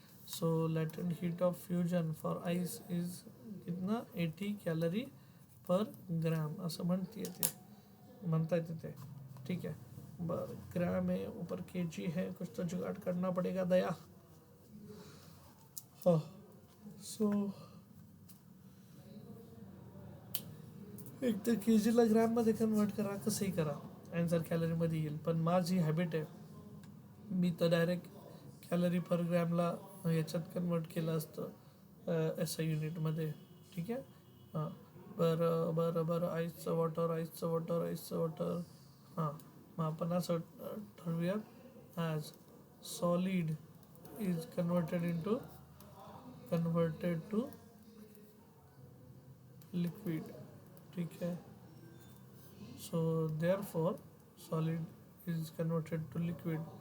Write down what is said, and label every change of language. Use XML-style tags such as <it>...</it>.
<en>so latent heat of fusion for ice is कितना 80 calorie per gram</en> <mr>असं म्हणता येते ते.</mr> <hi>ठीक है, बरं ग्राम है ऊपर केजी है, कुछ तो जुगाड़ करना पड़ेगा दया.</hi> <mr>हाँ सो एक तर के जीला ग्रॅममध्ये कन्वर्ट करा, कसंही करा आन्सर कॅलरीमध्ये येईल. पण माझी हॅबिट आहे, मी तर डायरेक्ट कॅलरी पर ग्रॅमला याच्यात कन्वर्ट केलं असतं एस आय युनिटमध्ये. ठीक आहे, हां बरं बरं बरं आईसचं वॉटर. हां मग आपण असं ठरवूयात</mr> <en>As solid is converted to liquid. ठीक है, so therefore solid is converted to liquid.</en>